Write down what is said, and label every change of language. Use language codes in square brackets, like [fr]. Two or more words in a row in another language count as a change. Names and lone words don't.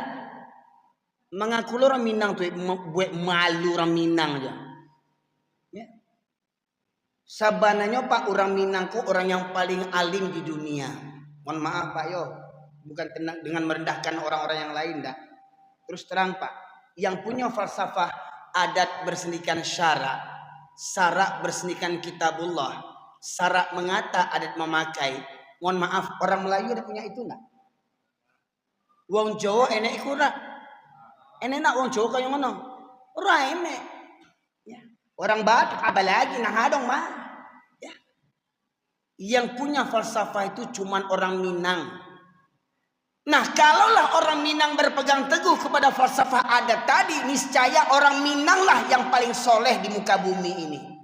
[id] Mengaku orang Minang tuh buat malu orang Minang aja. Ya. Sabananya Pak, orang Minang kok orang yang paling alim di dunia. Mohon maaf Pak yo, bukan dengan merendahkan orang-orang yang lain dah. Terus terang Pak, yang punya falsafah adat bersendikan syarak, sarak bersendikan kitabullah, sarak mengata adat memakai. Mohon maaf, orang Melayu ada punya itu enggak? [jv] Wong Jawa enek iku ora. Enek nak wong Jawa kaya ngono. Ora enek. [id] Ya. Orang Batak apalagi nah hadong mah. Ya. Yang punya falsafah itu cuman orang Minang. Nah, kalaulah orang Minang berpegang teguh kepada falsafah adat tadi, niscaya orang Minang lah yang paling soleh di muka bumi ini.